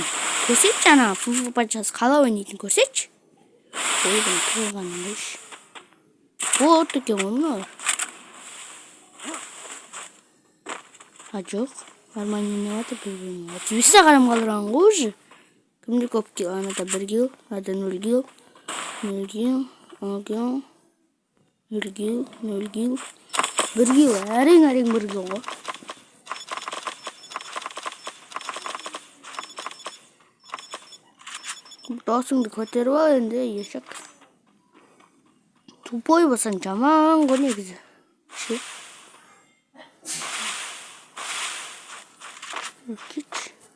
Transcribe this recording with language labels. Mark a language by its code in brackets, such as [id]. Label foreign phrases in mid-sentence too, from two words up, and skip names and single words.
[kk] Көрсетші ана, фу панчасы қалай ойнайтын көрсетші. Ойдың тұрғанын қойшы. Вот екен ғой мынау. Жоқ, арман не ватыр білмеймін. 35 қарам қалдырған ғой уже. Кімде көп кил? Анада 1 кил, ада 0 кил. 0 кил, 0 кил. 0 кил, 0 кил. 1 кил, әрең 1 кил ғой. Досыңды көтеріп ал енді, ешек. Тупой болсаң жаман ғой негізі. Ше. Кетші.